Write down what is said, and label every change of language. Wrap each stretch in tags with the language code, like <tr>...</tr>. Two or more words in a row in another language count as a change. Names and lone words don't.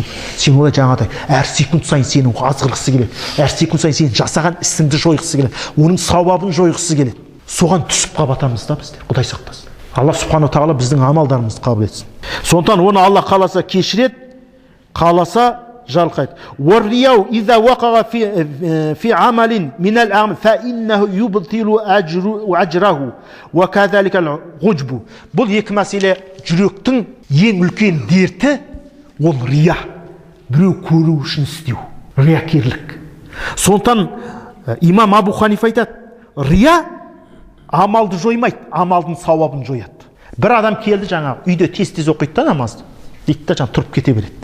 <kk>Сен олай жаңағыдай әр секунд сайын сенің азғырғысы келеді. Әр секунд сайын сен жасаған ісіңді жойғысы келеді. Оның сауабын жойғысы келеді. Соған түсіп қалатамыз да біздер. Құдай сақтасын.</kk> <ar>الله سبحانه تعالى</ar> <kk>біздің амалдарымызды қабыл етсін. Сондықтан оны Алла қаласа кешіреді, қаласа жарылқайды.</kk> <ar>والرياء إذا وقع في عمل من الأعمال فإنه يبطل أجره وكذلك العجب.</ar> <kk>Бұл екі мәселе жүректің ең үлкен дерті ол рия. Біреу көру үшін істеу. Риякерлік. Сондықтан имам Абу Ханифа айтады, рия амалды жоймайды, амалдың сауабын жояды. Бір адам келді жаңа үйде тез оқиды да намазды. Дейді да жаңа тұрып кете береді.</kk>